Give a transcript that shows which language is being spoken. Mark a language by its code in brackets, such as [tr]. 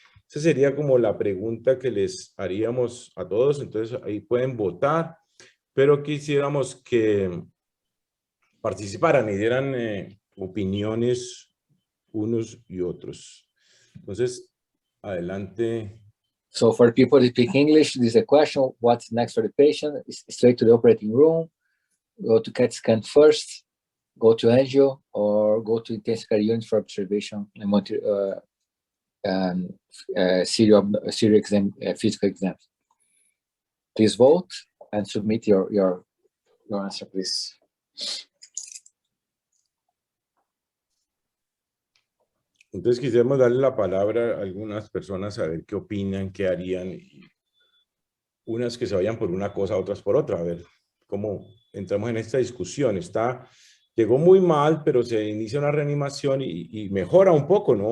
[es] Esa sería como la pregunta que les haríamos a todos. Entonces ahí pueden votar, pero quisiéramos que participaran y dieran opiniones unos y otros. Entonces, adelante. [en] So for people who speak English, this is a question: what's next for the patient? Straight to the operating room, go to CAT scan first, go to angio, or go to intensive care unit for observation and monitor serial exam, physical exams. Please vote and submit your answer, please. [es] Entonces quisiéramos darle la palabra a algunas personas a ver qué opinan, qué harían. Y unas que se vayan por una cosa, otras por otra. A ver cómo entramos en esta discusión. Llegó muy mal, pero se inicia una reanimación y mejora un poco, ¿no?